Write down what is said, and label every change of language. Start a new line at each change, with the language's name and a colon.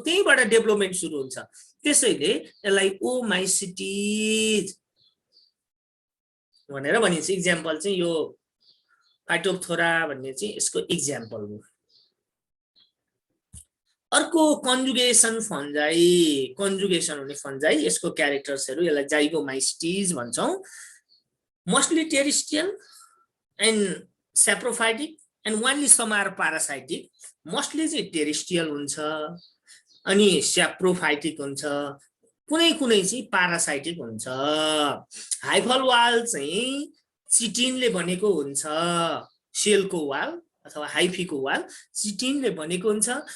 Nepali: त्यहीबाट डेभलपमेन्ट सुरु हुन्छ, त्यसैले यसलाई ओमाइसेटिज भनेर भनिन्छ। इक्जाम्पल चाहिँ यो फाइटोप्थोरा भन्ने चाहिँ यसको इक्जाम्पल हो। अर्को कन्जुगेसन फन्जाई, कन्जुगेसन हुने फन्जाई, यसको क्यारेक्टर्सहरु, यसलाई जाइगोमाइसेटिज भन्छौं।
English: Mostly terrestrial and saprophytic and only some are parasitic.
Nepali: Mostly चाहिँ टेरिस्ट्रियल हुन्छ अनि स्याप्रोफाइटिक हुन्छ, कुनै कुनै चाहिँ प्यारासाइटिक हुन्छ। हाइफल वाल चाहिँ चिटिनले बनेको हुन्छ, सेलको वाल अथवा हाइफीको वाल चिटिनले बनेको हुन्छ।